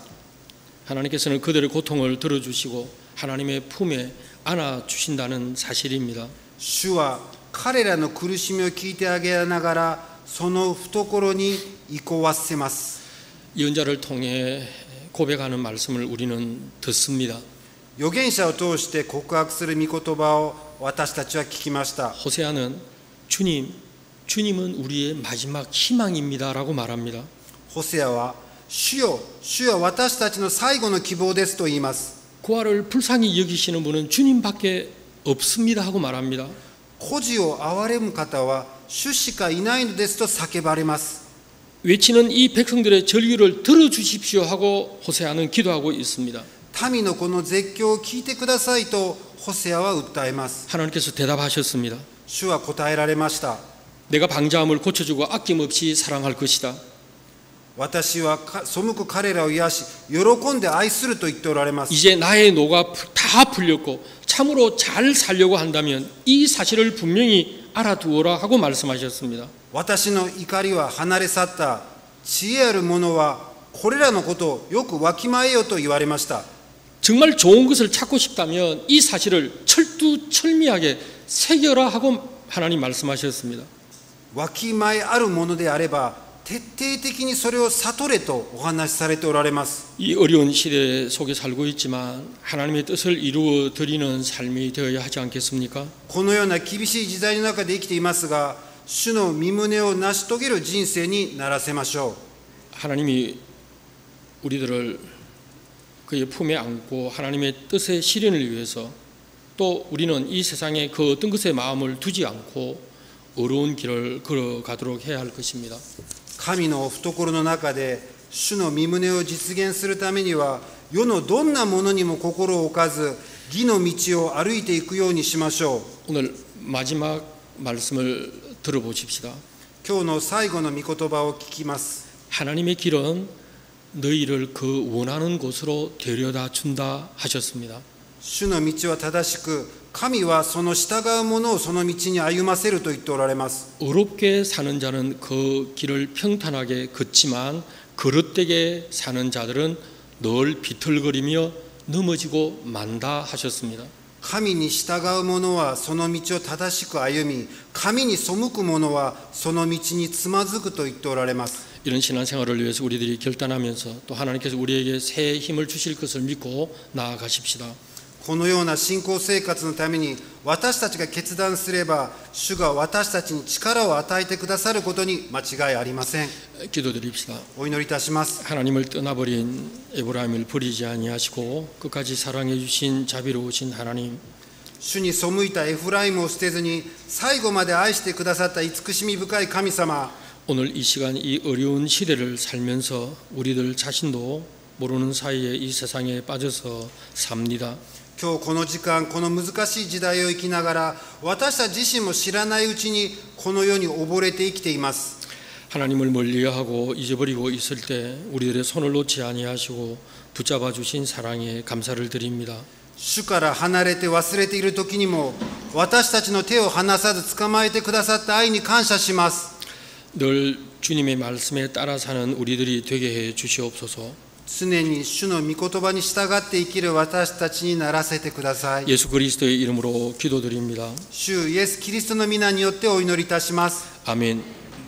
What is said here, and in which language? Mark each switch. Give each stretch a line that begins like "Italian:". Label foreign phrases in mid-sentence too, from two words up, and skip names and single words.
Korean: 하나님께서는 그들의 고통을 들어주시고 하나님의 품에 안아주신다는 사실입니다.
Japanese: 主は彼らの苦しみを聞いてあげながらその懐に移行わせます。
Korean: 예언자를 통해 고백하는 말씀을 우리는 듣습니다.
Japanese: 預言者を通して告白する御言葉を私たちは聞きました。
Korean: 호세아는 주님은 우리의 마지막 희망입니다라고 말합니다.
Japanese: ホセアは主よ、主は私たちの最後の希望ですと言います。
Korean: 고아를 불쌍히 여기시는 분은 주님밖에 없습니다 하고 말합니다.
Japanese: 孤児を憐れむ方は主しかいないのですと叫ばれます。
Korean: 외치는 이 백성들의 절규를 들어주십시오 하고 호세아는 기도하고 있습니다.
Japanese: 民のこの絶叫を聞いてくださいとホセアは訴えます。
Korean: 하나님께서 대답하셨습니다.
Japanese: 主は答えられました。
Korean: 내가 방자함을 고쳐주고 아낌없이 사랑할 것이다.
Japanese: 私は背く彼らを癒し喜んで愛すると言っておられます。
Korean: 이제 나의 노가 다 풀렸고 참으로 잘 살려고 한다면 이 사실을 분명히 알아두어라 하고 말씀하셨습니다.
Japanese: 私の怒りは離れ去った。知恵ある者はこれらのことをよくわきまえよと言われました。
Korean: 정말 좋은 것을 찾고 싶다면 이 사실을 철두철미하게 새겨라 하고 하나님 말씀하셨습니다.
Japanese: わきまえあるものであれば徹底的にそれを悟れとお話しされておられます。
Korean: 이 어려운 시대 속에 살고 있지만 하나님의 뜻을 이루어 드리는 삶이 되어야 하지 않겠습니까?
Japanese: このような厳しい時代の中で生きていますが、主の御胸を成し遂げる人生にならせましょう。
Korean: 하나님이 우리들을 그의 품에 안고 하나님의 뜻의 실현을 위해서 또 우리는 이 세상에 그 어떤 것에 마음을 두지 않고 어려운 길을 걸어가도록 해야 할 것입니다.
Japanese: 神の懐の中で主の御胸を実現するためには、世のどんなものにも心を置かず、義の道を歩いていくようにしましょう。
Korean: 오늘 마지막 말씀을 들어보십시다.
Japanese: 今日の最後の御言葉を聞きます。
Korean: 하나님의 길은 너희를 그 원하는 곳으로 데려다 준다 하셨습니다.
Japanese: 主の道は正しく、神はその従う者をその道に歩ませると言っておられます。
Korean: 어렵게 사는 자는 그 길을 평탄하게 걷지만 그릇되게 사는 자들은 늘 비틀거리며 넘어지고 만다 하셨습니다.
Japanese: 神に従う者はその道を正しく歩み、神に背く者はその道につまずくと言っておられます。
Korean: 이런 신앙생활을 위해서 우리들이 결단하면서 또 하나님께서 우리에게 새 힘을 주실 것을 믿고 나아가십시다.
Japanese: このような信仰生活のために私たちが決断すれば、主が私たちに力を与えてくださることに間違いありません。
Korean: 기도드립시다.
Japanese: お祈りいたします。
Korean: 하나님을 떠나버린 에브라임을 버리지 아니하시고 끝까지 사랑해 주신 자비로우신 하나님,
Japanese: 主に背いたエフライムを捨てずに最後まで愛してくださった慈しみ深い神様、
Korean: 오늘 이 시간 이 어려운 시대를 살면서 우리들 자신도 모르는 사이에 이 세상에 빠져서 삽니다.
Japanese: 今日この時間、この難しい時代を生きながら、私たち自身も知らないうちにこの世に溺れて生きています。
Korean: 하나님을 멀리하고 잊어버리고 있을 때 우리들의 손을 놓지 아니하시고 붙잡아 주신 사랑에 감사를 드립니다.
Japanese: 主から離れて忘れている時にも、私たちの手を離さず捕まえてくださった愛に感謝します。
Korean: 늘 주님의 말씀에 따라 사는 우리들이 되게 해 주시옵소서.
Japanese: 常に主の御言葉に従って生きる私たちにならせてください。
Korean: 예수 그리스도의 이름으로 기도드립니다.
Japanese: 主イエス・キリストの皆によってお祈りいたします。
Korean: 아멘.